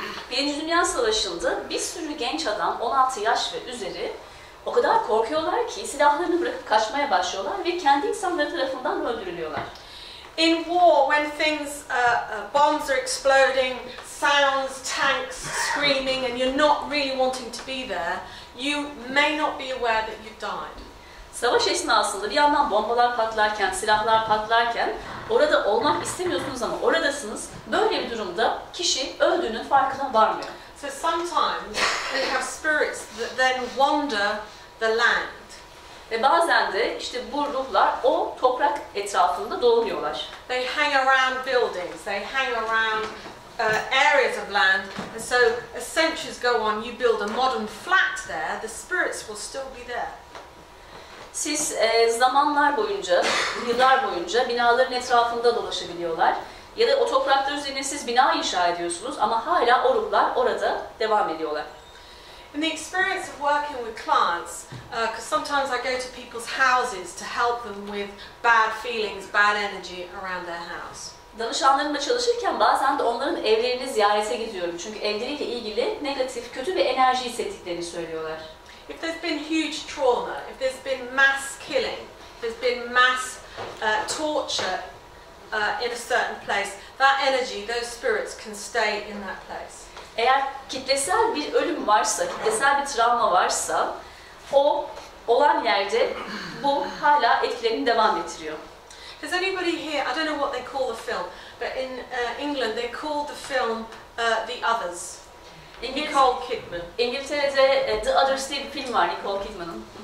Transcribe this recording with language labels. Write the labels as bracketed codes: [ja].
[tr] Birinci Dünya Savaşı'nda bir sürü genç adam, 16 yaş ve üzeri, o kadar korkuyorlar ki silahlarını bırakıp kaçmaya başlıyorlar ve kendi insanları tarafından öldürülüyorlar. [en] In war, when things, bombs are exploding, sounds, tanks screaming, and you're not really wanting to be there, you may not be aware that you've died. [tr] Savaş esnasında bir yandan bombalar patlarken, silahlar patlarken orada olmak istemiyorsunuz ama oradasınız. Böyle bir durumda kişi öldüğünün farkına varmıyor. [en] So sometimes we have spirits that then wander the land. [tr] Ve bazen de işte bu ruhlar o toprak etrafında dolanıyorlar. [en] They hang around buildings, they hang around areas of land, and so as centuries go on, you build a modern flat there, the spirits will still be there. [tr] Siz zamanlar boyunca, yıllar boyunca binaların etrafında dolaşabiliyorlar. Ya da o topraklar üzerine siz bina inşa ediyorsunuz ama hala o ruhlar orada devam ediyorlar. [en] In the experience of working with clients, because sometimes I go to people's houses to help them with bad feelings, bad energy around their house. [tr] Danışanlarımla çalışırken bazen de onların evlerini ziyarete gidiyorum. Çünkü evleriyle ilgili negatif, kötü bir enerji hissettiklerini söylüyorlar. [en] If there's been huge trauma, if there's been mass killing, if there's been mass torture in a certain place, that energy, those spirits can stay in that place. [tr] Eğer kitlesel bir ölüm varsa, kitlesel bir travma varsa, o olan yerde bu hala etkilerini devam ettiriyor. [en] Has anybody here, I don't know what they call the film, but in England they call the film The Others. Nicole Kidman. [tr] İngiltere'de The Others diye bir film var Nicole Kidman'ın.